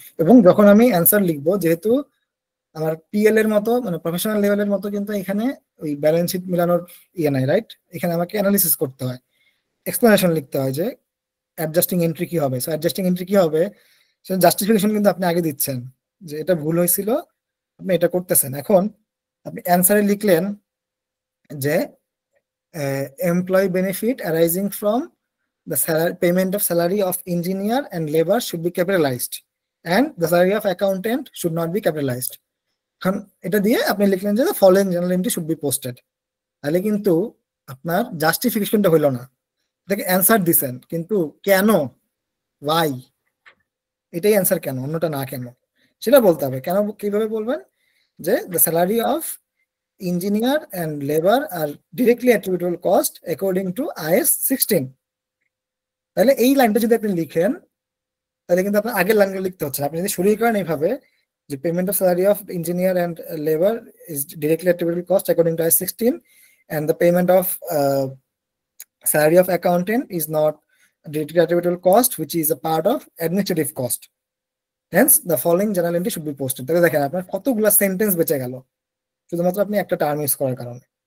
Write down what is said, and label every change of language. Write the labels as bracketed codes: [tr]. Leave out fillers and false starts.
[bn] এবং যখন আমি অ্যান্সার লিখবো, যেহেতু আমার পিএল এর মতো মানে প্রফেশনাল লেভেলের মতো কিন্তু এখানে ওই ব্যালেন্স শিট মিলানোর ইয়ে নাই, রাইট? এখানে আমাকে অ্যানালিসিস করতে হয়, এক্সপ্লেনেশন লিখতে হয় যে অ্যাডজাস্টিং এন্ট্রি কি হবে। সো অ্যাডজাস্টিং এন্ট্রি কি হবে সেটা জাস্টিফিকেশন কিন্তু আপনি আগে দিচ্ছেন যে এটা ভুল হয়েছিল, আপনি এটা করতেছেন। এখন আপনি অ্যান্সারে লিখলেন যে [en] Employee benefit arising from the payment of salary of engineer and labor should be capitalized and the salary of accountant should not be capitalized. [bn] এখন এটা দিয়ে আপনি লিখলেন যে [en] following journal entry should be posted, [bn] তাহলে কিন্তু আপনার জাস্টিফিকেশনটা হইল না, এটাকে অ্যান্সার দিছেন, কিন্তু কেন, ওয়াই, এটাই অ্যান্সার, কেন অন্যটা না, কেন সেটা বলতে হবে। কেন কিভাবে বলবেন যে [en] the salary of engineer and labor are directly attributable cost according to IS 16, [bn] তাহলে এই লাইনটা যদি আপনি লিখেন তাহলে কিন্তু আপনার আগের লাইনগুলো লিখতে হচ্ছে। [en] আপনি যদি শুরু করেন এইভাবে যে payment of salary of engineer and labour is directly attributable cost according to IS 16 and the payment of salary of accountant is not directly attributable cost which is a part of administrative cost, hence the following journal entry should be posted. [bn] তাহলে দেখেন আপনার কতগুলো sentence বেঁচে গেল শুধুমাত্র আপনি একটা term use করার কারণে।